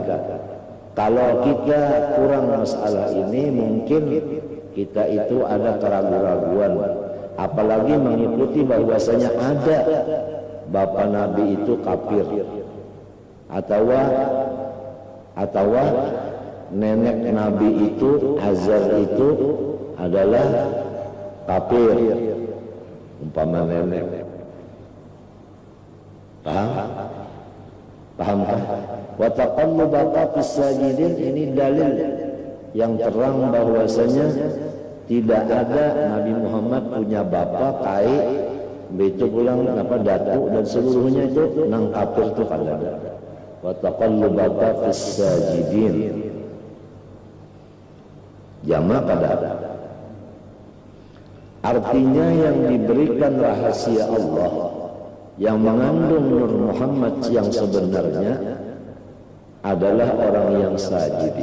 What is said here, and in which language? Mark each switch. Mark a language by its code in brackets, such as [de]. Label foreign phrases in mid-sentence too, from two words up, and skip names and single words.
[id] Kalau kita kurang masalah ini, mungkin kita itu ada keraguan-raguan, apalagi mengikuti bahwasanya ada bapak Nabi itu kafir, atau nenek Nabi itu Azar itu adalah kafir, umpama nenek. Paham kan? [ar] وتقلبك في الساجدين, [id] ini dalil yang terang bahwasanya tidak ada Nabi Muhammad punya bapak [bjn] kai begitu pulang datu [id] dan seluruhnya itu nang kafir itu [bjn] kada ada. [ar] وتقلبك في الساجدين, [bjn] jamak kada ada. [id] Artinya yang diberikan rahasia Allah yang mengandung Nur Muhammad yang sebenarnya adalah orang yang sajid.